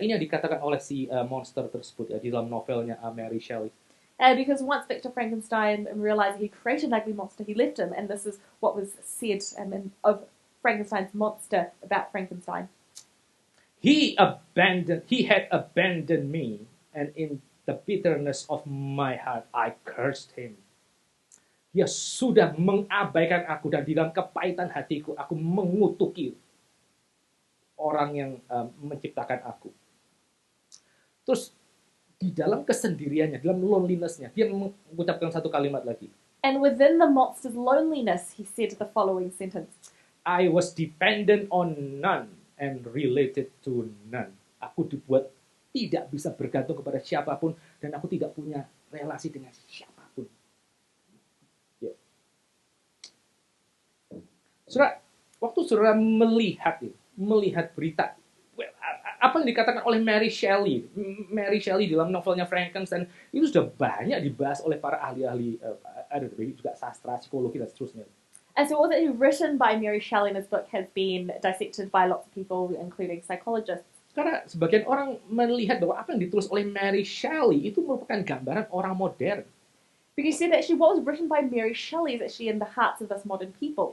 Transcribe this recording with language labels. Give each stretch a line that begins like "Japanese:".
Indonesian: Ini yang dikatakan oleh si monster tersebut ya, di dalam novelnya Mary Shelley.
English: Because once Victor Frankenstein realized he created an ugly monster, he left him. And this is what was said of Frankenstein's monster about Frankenstein. He had abandoned me, and in the bitterness of my heart, I cursed him.
Indonesian: Dia sudah mengabaikan aku, dan di dalam kepahitan hatiku, aku mengutuki orang yang menciptakan aku. Terus di dalam kesendiriannya, dalam loneliness-nya, dia mengucapkan satu kalimat lagi.
English: And within the monster's loneliness, he said the following sentence. I was dependent on none and related to none.
Indonesian: Aku dibuat tidak bisa bergantung kepada siapapun, dan aku tidak punya relasi dengan siapapun. Ya. Saudara, waktu saudara melihat berita, apa yang dikatakan oleh Mary Shelley dalam novelnya Frankenstein, itu sudah banyak dibahas oleh para ahli-ahli, juga sastra, psikologi, dan seterusnya.
English: And so all that is written by Mary Shelley in his book has been dissected by lots of people, including psychologists.
Indonesian: Karena sebagian orang melihat bahwa apa yang ditulis oleh Mary Shelley itu merupakan gambaran orang modern.
English: Because you see, actually, what was written by Mary Shelley is actually in the hearts of us modern people.